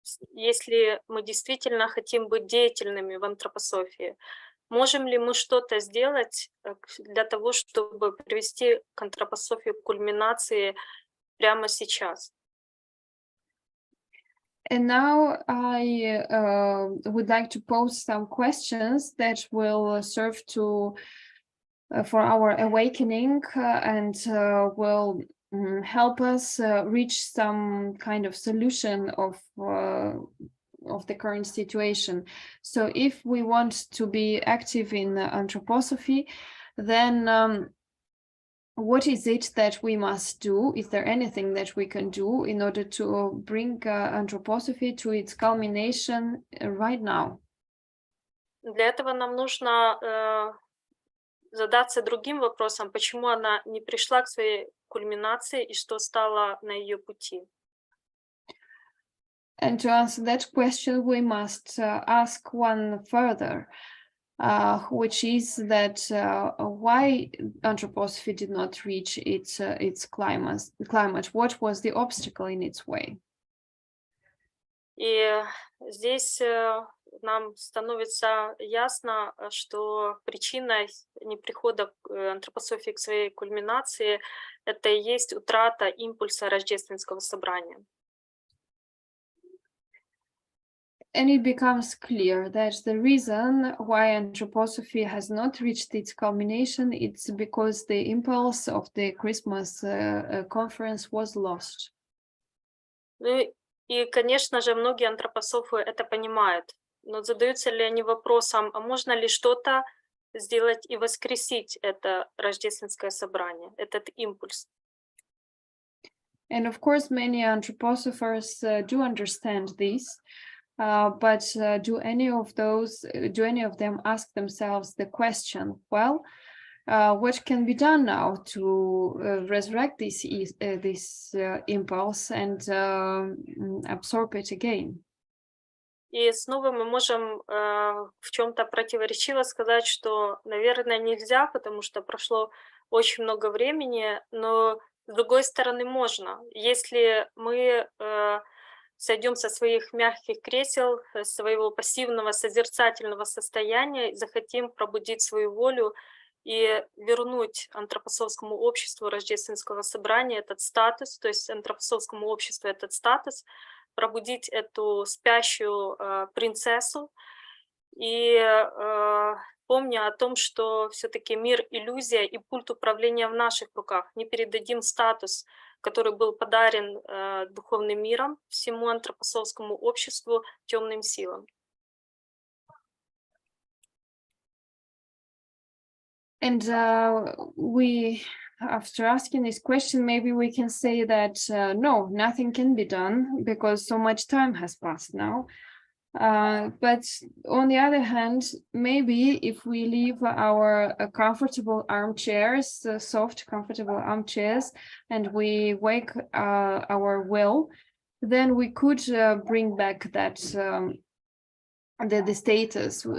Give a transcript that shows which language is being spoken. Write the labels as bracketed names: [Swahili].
[Russian] Если мы действительно хотим быть деятельными в антропософии, можем ли мы что-то сделать для того, чтобы привести к антропософии к кульминации прямо сейчас? [English] And now I would like to pose some questions that will serve to for our awakening and will help us reach some kind of solution of the current situation. So if we want to be active in anthroposophy, then what is it that we must do? Is there anything that we can do in order to bring anthroposophy to its culmination right now? [Russian] Для этого нам нужно задаться другим вопросом, почему она не пришла к своей кульминации и что стало на ее пути. [English] And to answer that question, we must ask one further, which is that why anthroposophy did not reach its climate? What was the obstacle in its way? [Russian] И здесь нам становится ясно, что причиной неприхода антропософии к своей кульминации — это и есть утрата импульса рождественского собрания. [English] And it becomes clear that the reason why anthroposophy has not reached its culmination is because the impulse of the Christmas conference was lost. [Russian] Ну и, конечно же, многие антропософы это понимают, но задаются ли они вопросом, а можно ли что-то сделать и воскресить это рождественское собрание, этот импульс? [English] And of course, many anthroposophers do understand this. But do any of them ask themselves the question, well, what can be done now to resurrect this impulse and absorb it again? [Russian] И снова мы можем в чем-то противоречиво сказать, что, наверное, нельзя, потому что прошло очень много времени, но с другой стороны можно. Если мы сойдем со своих мягких кресел, своего пассивного созерцательного состояния, захотим пробудить свою волю и вернуть антропософскому обществу рождественского собрания этот статус, то есть антропософскому обществу этот статус, пробудить эту спящую принцессу и помня о том, что все-таки мир — иллюзия и пульт управления в наших руках. Не передадим статус, который был подарен духовным миром, всему антропософскому обществу, темным силам. [English] And we, after asking this question, maybe we can say that no, nothing can be done because so much time has passed now. But on the other hand, maybe if we leave our comfortable armchairs, soft, comfortable armchairs, and we wake our will, then we could bring back that the status.